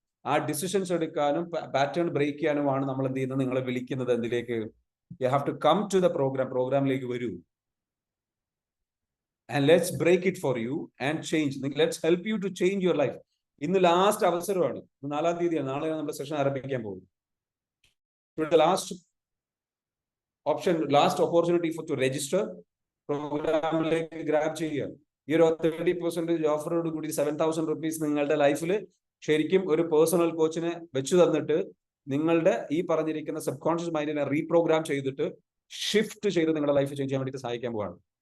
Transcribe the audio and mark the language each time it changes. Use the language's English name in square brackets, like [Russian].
[Malayalam] ആ ഡിസിഷൻസ് എടുക്കാനും pattern break ചെയ്യാനുമാണ് നമ്മൾ എന്ത് ചെയ്യുന്നത്? നിങ്ങളെ വിളിക്കുന്നത് എന്തിലേക്ക്? [English] You have to come to the [Malayalam] പ്രോഗ്രാമിലേക്ക് വരൂ. [English] And let's break it for you and change. Let's help you to change your life. [Malayalam] ഇന്ന് ലാസ്റ്റ് അവസരമാണ്. 4-ാം തീയതിയാണ്. നാളെയാണ് നമ്മുടെ സെഷൻ ആരംഭിക്കാൻ പോകുന്നത്. Last option, last opportunity [English] to register. [Malayalam] പ്രോഗ്രാമിലേക്ക് ഗ്രാബ് ചെയ്യുക. ഈ ഒരു 30% ഓഫറോട് കൂടി 7,000 rupees നിങ്ങളുടെ ലൈഫിൽ ശരിക്കും ഒരു പേഴ്സണൽ കോച്ചിനെ വെച്ചു തന്നിട്ട് നിങ്ങളുടെ ഈ പറഞ്ഞിരിക്കുന്ന സബ് കോൺഷ്യസ് മൈൻഡിനെ റീപ്രോഗ്രാം ചെയ്തിട്ട് ഷിഫ്റ്റ് ചെയ്ത് നിങ്ങളുടെ ലൈഫ് ചേഞ്ച് ചെയ്യാൻ വേണ്ടിയിട്ട് സഹായിക്കാൻ പോവാണ്.